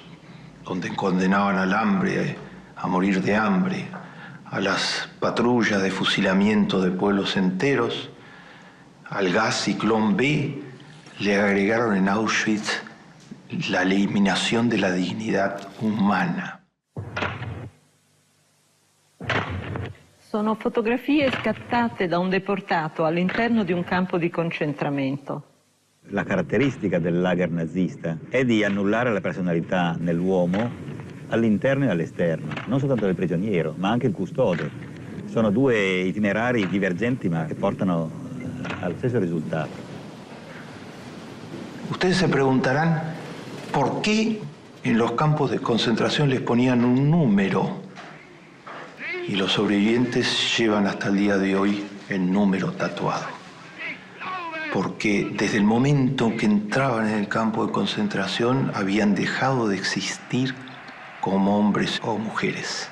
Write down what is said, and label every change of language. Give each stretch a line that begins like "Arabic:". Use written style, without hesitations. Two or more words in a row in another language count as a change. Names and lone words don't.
Spanish: donde condenaban al hambre a morir de hambre, a las patrullas de fusilamiento de pueblos enteros, al gas Ciclón B, le agregaron en Auschwitz la eliminación de la dignidad umana.
Italian: Sono fotografie scattate da un deportato all'interno di un campo di concentramento. La caratteristica del lager nazista è di annullare la personalità nell'uomo all'interno e all'esterno, non soltanto del prigioniero, ma anche il custode. Sono due itinerari divergenti ma che portano al stesso risultato.
Spanish: Ustedes se preguntarán por qué en los campos de concentración les ponían un número y los sobrevivientes llevan hasta el día de hoy el número tatuado. Porque desde el momento que entraban en el campo de concentración habían dejado de existir como hombres o mujeres.